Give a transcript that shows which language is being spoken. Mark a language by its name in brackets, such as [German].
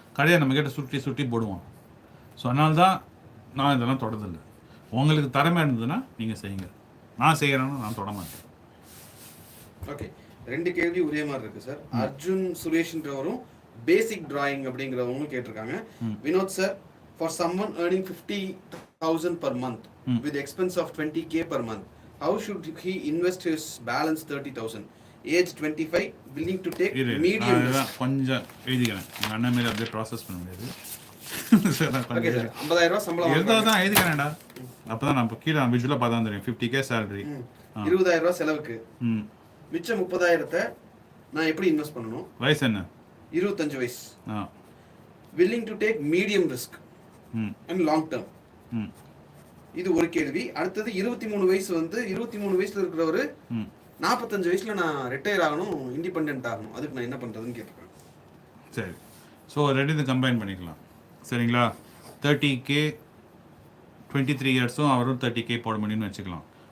[Tamil] கடையை நம்மக்கிட்ட சுற்றி சுற்றி போடுவான். ஸோ அதனால தான் நான் இதெல்லாம் தொடர்தில்லை. உங்களுக்கு திறமை இருந்ததுன்னா நீங்கள் செய்யுங்க. நான் செய்கிறேன்னா நான் தொட மாட்டேன். ஓகே, 2 கேள்வி ஒரே மாதிரி இருக்கு சார். அர்ஜுன் சுரேஷ்ன்றவரும் பேசிக் டிராயிங் அப்படிங்கிறவங்களும் கேட்டிருக்காங்க. [English] Vinod sir, for someone earning 50,000 per month with expense of 20k per month, how should he invest his balance 30,000? Age 25, willing to take medium risk. [Tamil] கொஞ்சம் எழுதிக்கிறேன். எங்கள் அண்ணன் மாரி அப்படியே ப்ராசஸ் பண்ண முடியாது. ஓகே சார், 50,000 ரூபாய் சம்பளம் இருந்தால் தான் எழுதிக்கிறேன்டா. அப்போ தான் நான் கீழே விஜுவலாக பார்த்தா தெரியும். 50k சேலரி, 20,000 ரூபாய் செலவுக்கு, மிச்சம் 30,000 நான் எப்படி இன்வெஸ்ட் பண்ணணும்? வயசு என்ன? 25 வயசு. [English] willing to take medium risk and long term. [Tamil] இது ஒரு கேள்வி. அடுத்தது 23 வயசு வந்து 23 வயசுல இருக்கிறவரு 45 வயசுல நான் ரிட்டையர் ஆகணும், இண்டிபெண்டன்ட் ஆகணும், அதுக்கு நான் என்ன பண்றதுன்னு கேட்குறேன். சரி, ஸோ ரெண்டு கம்பைன் பண்ணிக்கலாம். சரிங்களா? 30k 23 இயர்ஸும் அவரும் 30k போட முடியும்னு வச்சுக்கலாம்.